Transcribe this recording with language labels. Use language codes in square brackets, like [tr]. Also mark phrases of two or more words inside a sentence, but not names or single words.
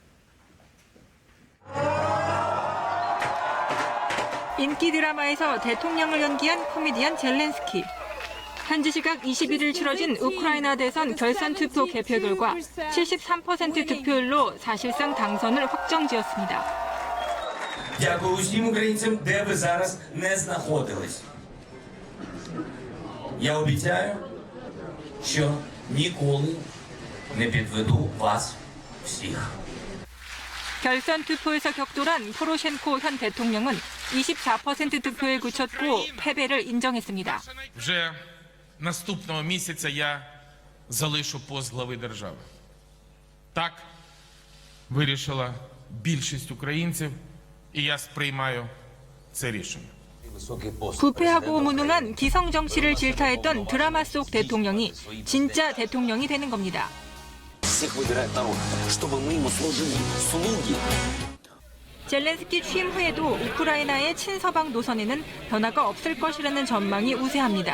[ko] 인기 드라마에서 대통령을 연기한 코미디언 젤렌스키. 현지 시각 21일 치러진 우크라이나 대선 결선 투표 개표 결과 73% 득표율로 사실상 당선을 확정지었습니다. [uk] Дякую усім українцям, де ви зараз не знаходились. Я обіцяю, що ніколи не підведу вас всіх. [ko] 결선 투표에서 격돌한 포로셴코 현 대통령은 24% 득표에 그쳤고 패배를 인정했습니다. [uk] Вже наступного місяця я залишу пост глави держави. Так вирішила більшість українців, і я сприймаю це рішення. [ko] 부패하고 무능한 기성 정치를 질타했던 드라마 속 대통령이 진짜 대통령이 되는 겁니다. 젤렌스키 취임 후에도 우크라이나의 친서방 노선에는 변화가 없을 것이라는 전망이 우세합니다.